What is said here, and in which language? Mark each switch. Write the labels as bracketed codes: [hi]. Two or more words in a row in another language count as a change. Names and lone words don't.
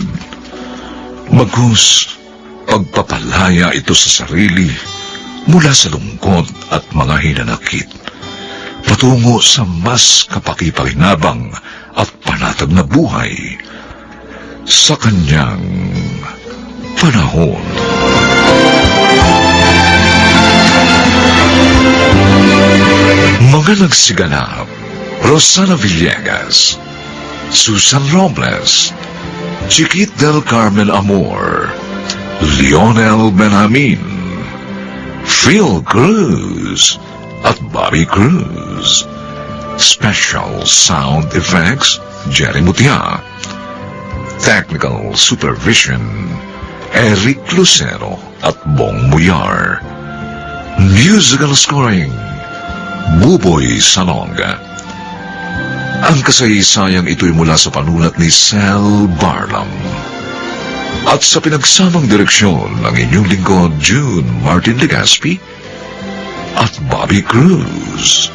[tl] Bagkus, pagpapalaya ito sa sarili mula sa lungkot at mga hinanakit, patungo sa mas kapakipakinabang at panatag na buhay sa kanyang panahon. Mga nagsiganap: Rosana Villegas, Susan Robles, Chiquit del Carmen Amor, Lionel Benjamin, Phil Cruz, at Bobby Cruz. [en] Special Sound Effects, Jerry Mutia. Technical Supervision, [tl] Eric Lucero at Bong Muyar. [en] Musical Scoring, Buboy Salonga. [tl] Ang kasaysayang ito'y mula sa panulat ni Sal Barlam. At sa pinagsamang direksyon ng inyong lingkod, June Martin Legaspi at Bobby Cruz.